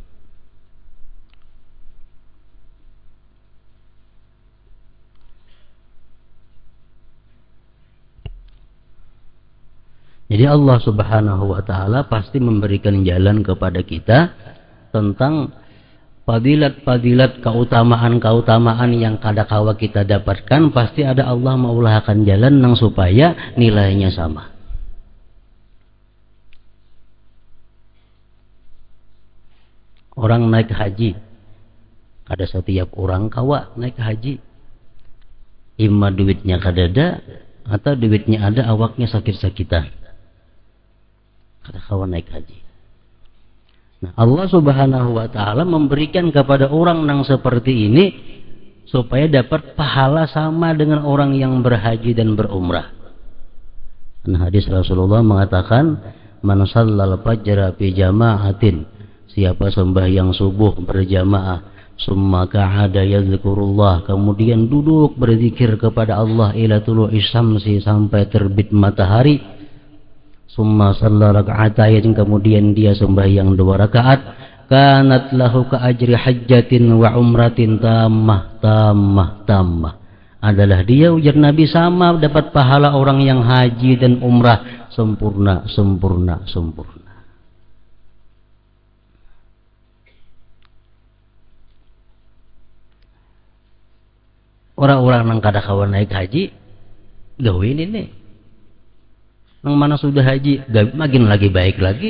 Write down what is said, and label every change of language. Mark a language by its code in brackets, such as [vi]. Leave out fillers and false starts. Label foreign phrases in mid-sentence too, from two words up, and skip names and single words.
[id] Jadi [ar] الله سبحانه وتعالى [id] pasti memberikan jalan kepada kita tentang fadilat-fadilat, keutamaan-keutamaan yang kadakawa kita dapatkan. [bjn] Pasti ada Allah maulahkan jalan nang supaya nilainya sama. Orang naik haji, ada setiap orang kawa naik haji, imma duitnya kadada atau duitnya ada awaknya sakit-sakitan, kadakawa naik haji. Nah, [ar] الله سبحانه وتعالى [id] memberikan kepada orang yang seperti ini supaya dapat pahala sama dengan orang yang berhaji dan berumrah. Nah, hadis Rasulullah mengatakan, [ar] من صلى الفجر في جماعة, [id] siapa sembahyang subuh berjamaah, summa [ar] قعد يذكر الله, [id] kemudian duduk berzikir kepada Allah [ar] إلى طلوع الشمس, [id] sampai terbit matahari, [ar] ثم صلى ركعتين, [id] kemudian dia sembahyang 2 rakaat, [ar] كانت له كأجر حجة وعمرة تامة, [id] adalah dia, ujar Nabi, sama dapat pahala orang yang haji dan umrah sempurna. [bjn] Orang-orang yang kada kawan naik haji gawin ini, yang mana sudah haji makin lagi baik lagi.